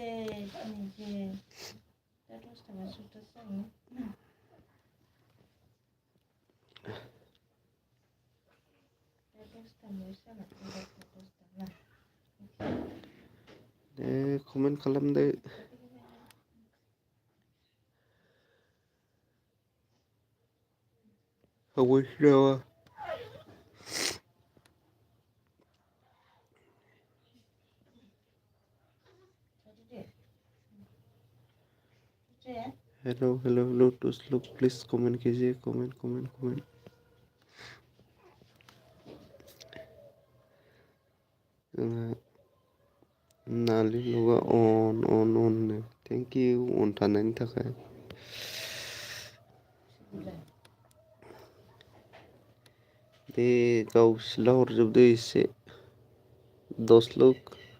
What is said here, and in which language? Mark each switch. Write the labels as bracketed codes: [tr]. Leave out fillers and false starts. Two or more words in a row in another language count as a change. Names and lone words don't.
[brx] दे कमेन्ट खालामदो। हावैसो नामा? [hi] हेलो हेलो हेलो दोस्त लोग प्लीज कमेंट कीजिए कमेंट कमेंट कमेंट। [brx] नालि ब्लगआ अन [en] thank you [brx] अन थानायनि थाखाय। दे गाव सिला हरजोबदो एसे [hi] दोस्त लोग।